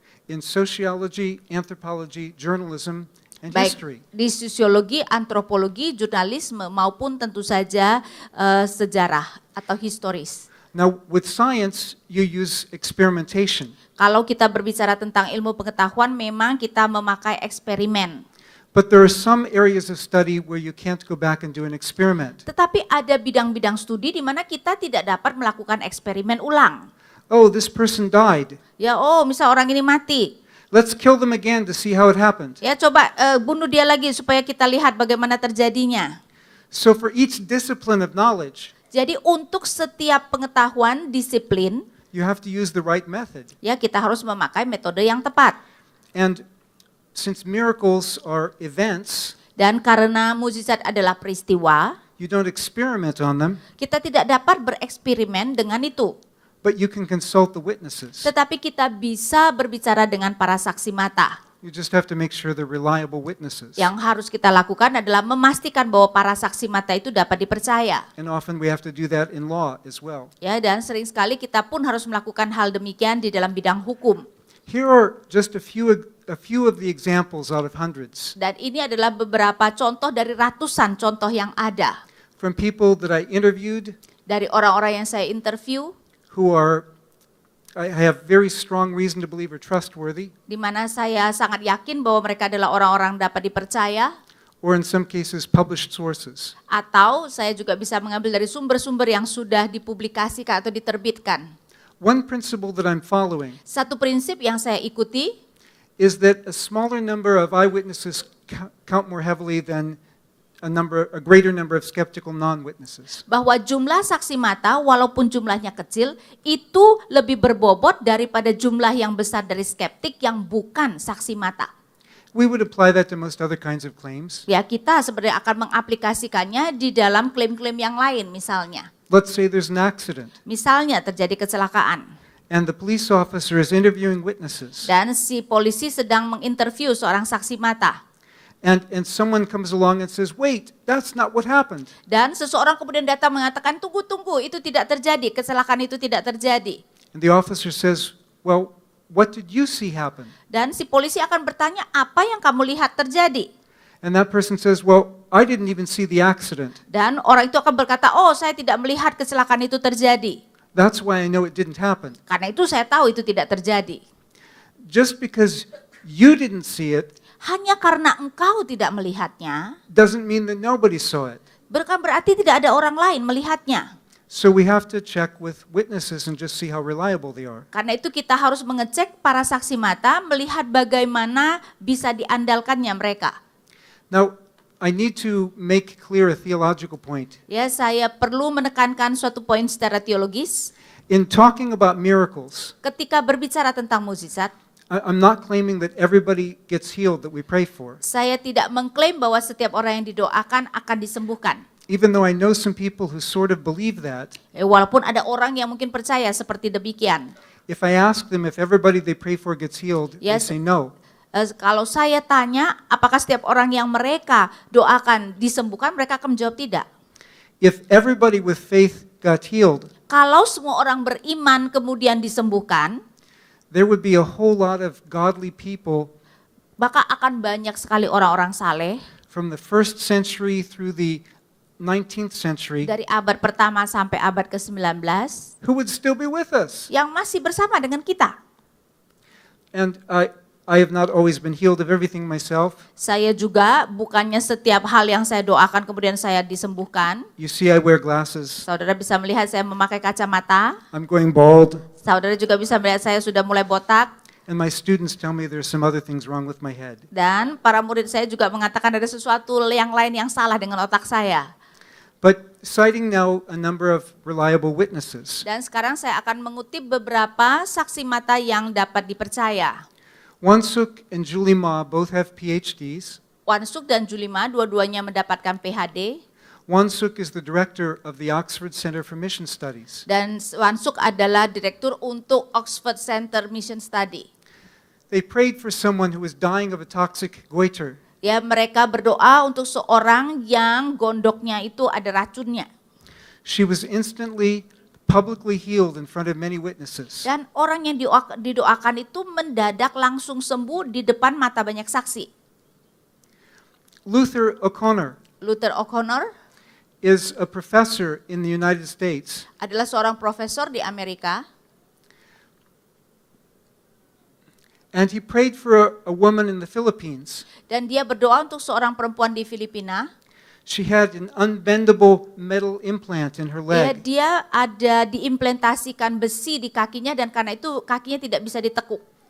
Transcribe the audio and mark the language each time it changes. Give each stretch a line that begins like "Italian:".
English: in sociology, anthropology, journalism, and
Indonesian: Baik
English: history.
Indonesian: di sosiologi, antropologi, jurnalisme maupun tentu saja sejarah atau historis.
English: Now, with science, you use experimentation.
Indonesian: Kalau kita berbicara tentang ilmu pengetahuan, memang kita memakai eksperimen.
English: But there are some areas of study where you can't go back and do an experiment.
Indonesian: Tetapi ada bidang-bidang studi di mana kita tidak dapat melakukan eksperimen ulang.
English: oh, this person died.
Indonesian: Ya, oh, misal orang ini mati.
English: Let's kill them again to see how it happened.
Indonesian: Ya, coba bunuh dia lagi supaya kita lihat bagaimana terjadinya.
English: So for each discipline of knowledge,
Indonesian: Jadi untuk setiap pengetahuan disiplin,
English: you have to use the right method.
Indonesian: ya kita harus memakai metode yang tepat.
English: And since miracles are events,
Indonesian: Dan karena mukjizat adalah peristiwa,
English: you don't experiment on them,
Indonesian: kita tidak dapat bereksperimen dengan itu.
English: but you can consult the witnesses.
Indonesian: Tetapi kita bisa berbicara dengan para saksi mata.
English: You just have to make sure they're reliable witnesses.
Indonesian: Yang harus kita lakukan adalah memastikan bahwa para saksi mata itu dapat dipercaya.
English: And often we have to do that in law as well.
Indonesian: Ya, dan sering sekali kita pun harus melakukan hal demikian di dalam bidang hukum.
English: Here are just a few of the examples out of hundreds
Indonesian: Dan ini adalah beberapa contoh dari ratusan contoh yang ada.
English: from people that I interviewed
Indonesian: Dari orang-orang yang saya interview,
English: who I have very strong reason to believe are trustworthy,
Indonesian: di mana saya sangat yakin bahwa mereka adalah orang-orang dapat dipercaya,
English: or in some cases published sources.
Indonesian: atau saya juga bisa mengambil dari sumber-sumber yang sudah dipublikasikan atau diterbitkan.
English: One principle that I'm following
Indonesian: Satu prinsip yang saya ikuti,
English: is that a smaller number of eyewitnesses count more heavily than a greater number of skeptical non-witnesses.
Indonesian: bahwa jumlah saksi mata walaupun jumlahnya kecil itu lebih berbobot daripada jumlah yang besar dari skeptik yang bukan saksi mata.
English: We would apply that to most other kinds of claims.
Indonesian: Ya, kita sebenarnya akan mengaplikasikannya di dalam klaim-klaim yang lain misalnya.
English: Let's say there's an accident
Indonesian: Misalnya terjadi kecelakaan
English: and the police officer is interviewing witnesses,
Indonesian: dan si polisi sedang menginterview seorang saksi mata.
English: and someone comes along and says, wait, that's not what happened.
Indonesian: Dan seseorang kemudian datang mengatakan, tunggu, itu tidak terjadi, kecelakaan itu tidak terjadi.
English: And the officer says, well, what did you see happen?
Indonesian: Dan si polisi akan bertanya, apa yang kamu lihat terjadi?
English: And that person says, well, I didn't even see the accident.
Indonesian: Dan orang itu akan berkata, oh saya tidak melihat kecelakaan itu terjadi.
English: That's why I know it didn't happen.
Indonesian: Karena itu saya tahu itu tidak terjadi.
English: Just because you didn't see it
Indonesian: Hanya karena engkau tidak melihatnya,
English: doesn't mean that nobody saw it.
Indonesian: bukan berarti tidak ada orang lain melihatnya.
English: So we have to check with witnesses and just see how reliable they are.
Indonesian: Karena itu kita harus mengecek para saksi mata, melihat bagaimana bisa diandalkannya mereka.
English: Now, I need to make clear a theological point.
Indonesian: Ya, saya perlu menekankan suatu poin secara teologis.
English: In talking about miracles,
Indonesian: Ketika berbicara tentang mukjizat,
English: I'm not claiming that everybody gets healed that we pray for.
Indonesian: saya tidak mengklaim bahwa setiap orang yang didoakan akan disembuhkan.
English: Even though I know some people who sort of believe that,
Indonesian: Walaupun ada orang yang mungkin percaya seperti demikian.
English: if I ask them if everybody they pray for gets healed, Yes. they say no.
Indonesian: Kalau saya tanya, apakah setiap orang yang mereka doakan disembuhkan, mereka akan menjawab tidak.
English: If everybody with faith got healed,
Indonesian: Kalau semua orang beriman kemudian disembuhkan,
English: there would be a whole lot of godly people
Indonesian: maka akan banyak sekali orang-orang saleh
English: from the 1st century through the 19th century
Indonesian: dari abad pertama sampai abad ke-19
English: who would still be with us.
Indonesian: yang masih bersama dengan kita.
English: And I have not always been healed of everything myself.
Indonesian: Saya juga bukannya setiap hal yang saya doakan kemudian saya disembuhkan.
English: You see, I wear glasses.
Indonesian: Saudara bisa melihat saya memakai kacamata.
English: I'm going bald.
Indonesian: Saudara juga bisa melihat saya sudah mulai botak.
English: And my students tell me there's some other things wrong with my head.
Indonesian: Dan para murid saya juga mengatakan ada sesuatu yang lain yang salah dengan otak saya.
English: But citing now a number of reliable witnesses,
Indonesian: Dan sekarang saya akan mengutip beberapa saksi mata yang dapat dipercaya.
English: Wansuk and Julie Ma both have PhDs.
Indonesian: Wansuk dan Julima dua-duanya mendapatkan PhD.
English: Wansuk is the director of the Oxford Center for Mission Studies.
Indonesian: Dan Wansuk adalah direktur untuk Oxford Center Mission Study.
English: They prayed for someone who was dying of a toxic goiter.
Indonesian: Ya, mereka berdoa untuk seorang yang gondoknya itu ada racunnya.
English: She was instantly, publicly healed in front of many witnesses.
Indonesian: Dan orang yang didoakan itu mendadak langsung sembuh di depan mata banyak saksi.
English: Luther O'Connor
Indonesian: Luther O'Connor
English: is a professor in the United States.
Indonesian: adalah seorang profesor di Amerika.
English: And he prayed for a woman in the Philippines.
Indonesian: Dan dia berdoa untuk seorang perempuan di Filipina.
English: She had an unbendable metal implant in her
Indonesian: Ya,
English: leg.
Indonesian: dia ada diimplementasikan besi di kakinya dan karena itu kakinya tidak bisa ditekuk.